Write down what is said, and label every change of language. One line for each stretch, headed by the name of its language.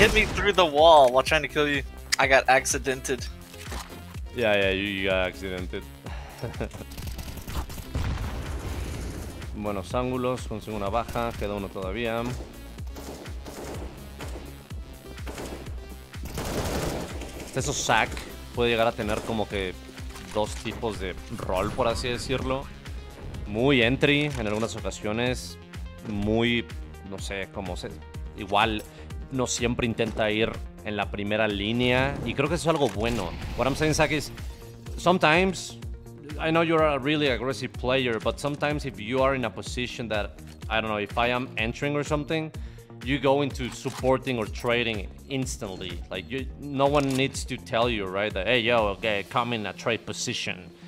English: hit me through the wall while trying to kill you. I got accidented. Yeah, you got accidented.
Spanish: Buenos ángulos, consigo una baja, queda uno todavía. Eso Zac puede llegar a tener como que dos tipos de rol, por así decirlo. Muy entry en algunas ocasiones, muy, no sé, como se... Igual no siempre intenta ir en la primera línea y creo que eso es algo bueno.
English: What I'm saying, Zac, is sometimes I know you're a really aggressive player, but sometimes if you are in a position that, I don't know, if I am entering or something, you go into supporting or trading instantly. Like, no one needs to tell you, right? That, hey, yo, okay, come in a trade position.